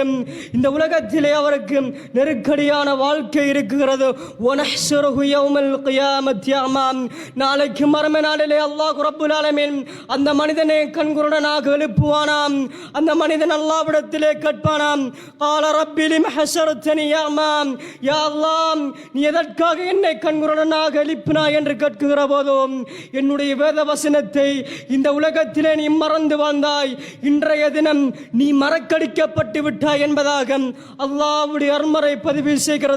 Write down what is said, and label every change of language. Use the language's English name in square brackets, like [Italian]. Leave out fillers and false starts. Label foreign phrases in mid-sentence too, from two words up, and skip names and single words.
[Tamil] இந்த உலகத்திலே அவருக்கு நெருக்கடியான வாழ்க்கை இருக்குகிறது. நாளைக்கு மறுமை நாளிலே [Arabic] الله رب العالمين [Tamil] அந்த மனிதனை கண்குருடனாக எழுப்புவானாம். அந்த மனிதன் அல்லாஹ்விடத்திலே கேட்பானாம், [Arabic] قال رب لم حشرتني أعمى, يا الله [Tamil] நீ எதற்காக என்னை கண்குருடனாக எழுப்பினாய் என்று கேட்கிற போதும் என்னுடைய வேத வசனத்தை இந்த உலகத்திலே நீ மறந்து வாழ்ந்தாய், இன்றைய தினம் நீ மறக்கடிக்கப்பட்டு விட்டாய் என்பதாக அல்லாஹ்வுடைய அருள்முறை பதிவு செய்கிறது.